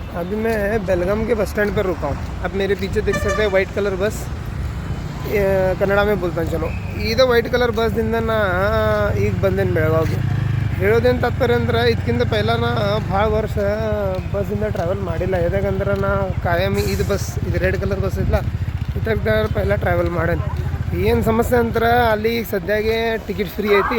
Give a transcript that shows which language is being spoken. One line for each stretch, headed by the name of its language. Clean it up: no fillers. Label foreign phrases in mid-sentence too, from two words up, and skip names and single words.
Hindi: अभी मैं बेलगाम के बस स्टैंड पर रुका हूँ। अब मेरे पीछे देख सकते हैं
English: white colour bus,
Hindi: ಕನ್ನಡ में बोलता चलो
Kannada: ಇದು ವೈಟ್ ಕಲರ್ ಬಸ್ದಿಂದ ನಾ ಈಗ ಬಂದೇನು ಬೆಳಗಾವಿಗೆ. ಹೇಳೋದೇನು ತಾತ್ಪರ್ಯ ಅಂದ್ರೆ ಇದಕ್ಕಿಂತ ಪೈಲ ನಾ ಭಾಳ ವರ್ಷ ಬಸ್ಸಿಂದ ಟ್ರಾವೆಲ್ ಮಾಡಿಲ್ಲ. ಯಾಕಂದ್ರೆ ನಾ ಕಾಯಂ ಇದು ಬಸ್, ಇದು
English: red colour bus
Kannada: ಐತಲ್ಲ, ಇದ್ರಾಗ ಪೈಲ ಟ್ರಾವೆಲ್ ಮಾಡೇನಿ. ಏನು ಸಮಸ್ಯೆ ಅಂದ್ರೆ ಅಲ್ಲಿ ಈಗ ಸದ್ಯಾಗೆ
English: ticket free
Kannada: ಐತಿ.